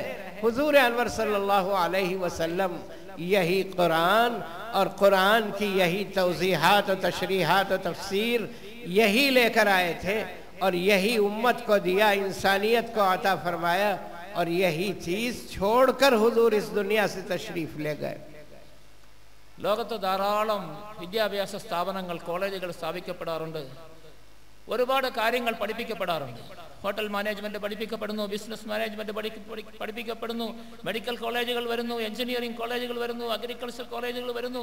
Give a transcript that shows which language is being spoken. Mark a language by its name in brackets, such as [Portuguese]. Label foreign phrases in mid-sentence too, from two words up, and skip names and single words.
[Hindi] हुजूर अनवर सल्लल्लाहु अलैहि वसल्लम यही कुरान और कुरान की यही तौज़ीहात और तशरीहात और तफसीर यही लेकर आए थे और यही उम्मत को दिया, इंसानियत को अता फरमाया और यही चीज़ छोड़कर हुजूर इस दुनिया से तशरीफ़ ले गए। [Malayalam] ലോകത്ത് ധാരാളം വിദ്യാഭ്യാസ സ്ഥാപനങ്ങൾ, കോളേജുകൾ സ്ഥാപിക്കപ്പെടാറുണ്ട്, ഒരുപാട് കാര്യങ്ങൾ പഠിപ്പിക്കപ്പെടാറുണ്ട്. ഹോട്ടൽ മാനേജ്മെൻറ്റ് പഠിപ്പിക്കപ്പെടുന്നു, ബിസിനസ് മാനേജ്മെൻറ്റ് പഠിപ്പിക്കപ്പെടുന്നു, മെഡിക്കൽ കോളേജുകൾ വരുന്നു, എഞ്ചിനീയറിംഗ് കോളേജുകൾ വരുന്നു, അഗ്രികൾച്ചർ കോളേജുകൾ വരുന്നു.